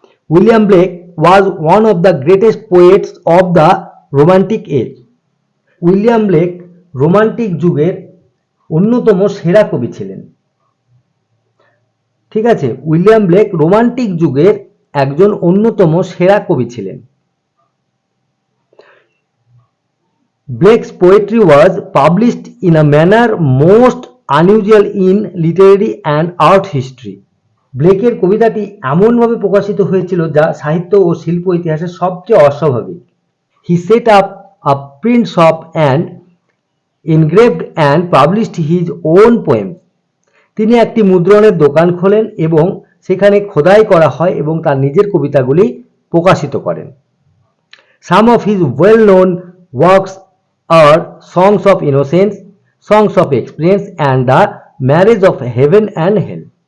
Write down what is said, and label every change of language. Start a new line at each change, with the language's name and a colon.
English: William Blake was one of the greatest poets of the Romantic age.
Bangla: William Blake romantic যুগের অন্যতম সেরা কবি ছিলেন। ঠিক আছে, উইলিয়াম ব্লেক রোমান্টিক যুগের একজন অন্যতম সেরা কবি ছিলেন।
English: Blake's poetry was published in a manner most unusual in literary and art history.
Bangla: ব্লেকের কবিতাটি এমনভাবে প্রকাশিত হয়েছিল যা সাহিত্য ও শিল্প ইতিহাসের সবচেয়ে অস্বাভাবিক।
English: He set up a print shop and engraved and published his own poems.
Bangla: তিনি একটি মুদ্রণের দোকান খোলেন এবং সেখানে খোদাই করা হয় এবং তার নিজের কবিতাগুলি প্রকাশিত করেন।
English: Some of his well-known works are Songs of Innocence, Songs of Experience and The Marriage of Heaven and Hell.